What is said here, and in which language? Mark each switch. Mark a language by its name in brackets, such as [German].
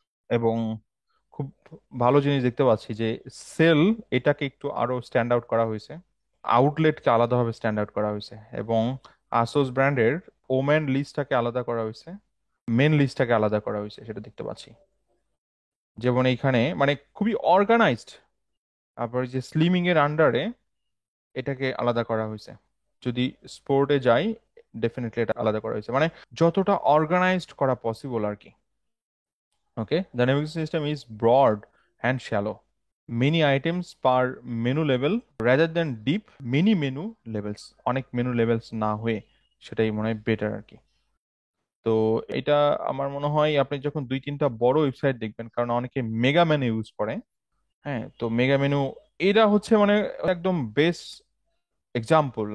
[Bangla] এবং খুব ভালো জিনিস দেখতে পাচ্ছি যে সেল এটাকে একটু আরো স্ট্যান্ড আউট করা হয়েছে, আউটলেটকে আলাদাভাবে স্ট্যান্ড আউট করা হয়েছে, এবং আসোস ব্র্যান্ডের ওমেন লিস্টটাকে আলাদা করা হয়েছে, মেন লিস্টটাকে আলাদা করা হয়েছে, সেটা দেখতে পাচ্ছি। যেমন এইখানে মানে খুবই অর্গানাইজড। তারপরে যে স্লিমিং এর আন্ডারে এটাকে আলাদা করা হয়েছে। যদি স্পোর্টে যাই, ডেফিনেটলি এটা আলাদা করা হয়েছে, মানে যতটা অর্গানাইজড করা পসিবল আর কি। [English] Okay, the navigation system is broad and shallow. Many items per menu level rather than deep many menu levels. [Bangla] অনেক মেনু লেভেলস না হয়ে সেটাই মনে হয় বেটার আর কি। তো এটা আমার মনে হয় আপনি যখন দুই তিনটা বড় ওয়েবসাইট দেখবেন, কারণ অনেকে মেগা মেনু ইউজ করে। হ্যাঁ, তো মেগা মেনু এটা হচ্ছে মানে একদম বেস্ট এক্সাম্পল।